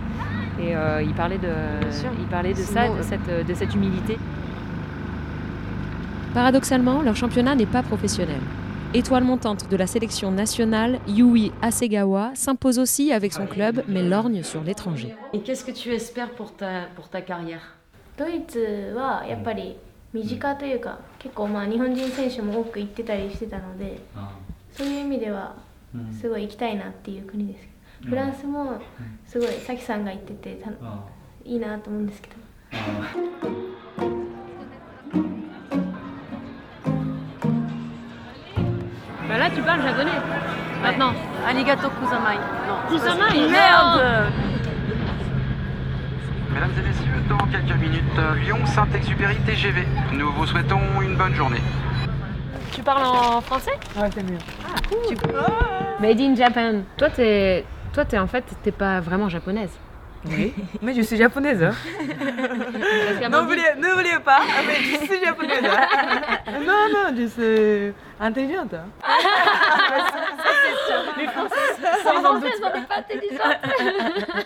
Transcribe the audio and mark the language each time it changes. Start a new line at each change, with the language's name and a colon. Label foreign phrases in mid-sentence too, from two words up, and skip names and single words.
French: Et il parlait de ça, de cette humilité. Paradoxalement, leur championnat n'est pas professionnel. Étoile montante de la sélection nationale, Yui Hasegawa s'impose aussi avec son club, mais lorgne sur l'étranger. Et qu'est-ce que tu espères pour ta carrière?
Japanese: ドイツはやっぱり身近というか結構日本人選手も多く行ってたりしてたので、そういう意味ではすごい行きたいなっていう国です。フランスもすごいさきさんが行ってていいなと思うんですけど。
French: Bah là tu parles japonais maintenant.
Japanese: ありがとう ございます. Non. Kuzamai,
French: merde. Mesdames et messieurs, dans quelques minutes, Lyon-Saint-Exupéry TGV. Nous vous souhaitons une bonne journée. Tu parles en français? Ouais, c'est mieux.
English: Ah cool. Made in Japan.
French: Toi t'es en fait t'es pas vraiment japonaise. Oui, mais je suis japonaise. N'oubliez pas, mais je suis japonaise. Non, je suis intelligente. Les Françaises, on n'est pas intelligentes.